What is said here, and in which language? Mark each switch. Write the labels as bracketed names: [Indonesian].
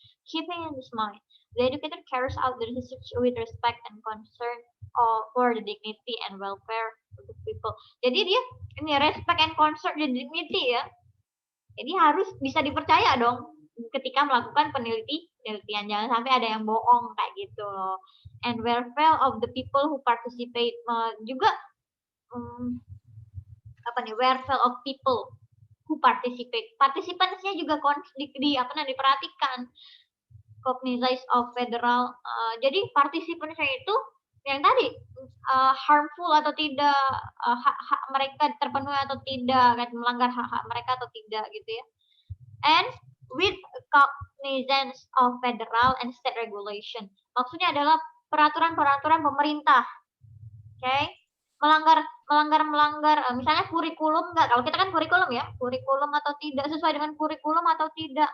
[English] Keeping in this mind, the educator carries out the research with respect and concern for the dignity and welfare of the people. [Indonesian] Jadi dia ini [English] respect and concern the dignity [Indonesian] ya. Jadi harus bisa dipercaya dong ketika melakukan penelitian. Jangan sampai ada yang bohong kayak gitu loh. [English] And welfare of the people who participate [Indonesian] juga [English] welfare of people who participate. [Indonesian] Partisipannya juga diperhatikan. [English] Cognizance of federal. [Indonesian] Jadi partisipannya itu yang tadi harmful atau tidak, hak-hak mereka terpenuhi atau tidak, melanggar hak-hak mereka atau tidak gitu ya. [English] And with cognizance of federal and state regulation. [Indonesian] Maksudnya adalah peraturan-peraturan pemerintah. Okay? Melanggar misalnya kurikulum enggak, kalau kita kan kurikulum ya, kurikulum atau tidak, sesuai dengan kurikulum atau tidak.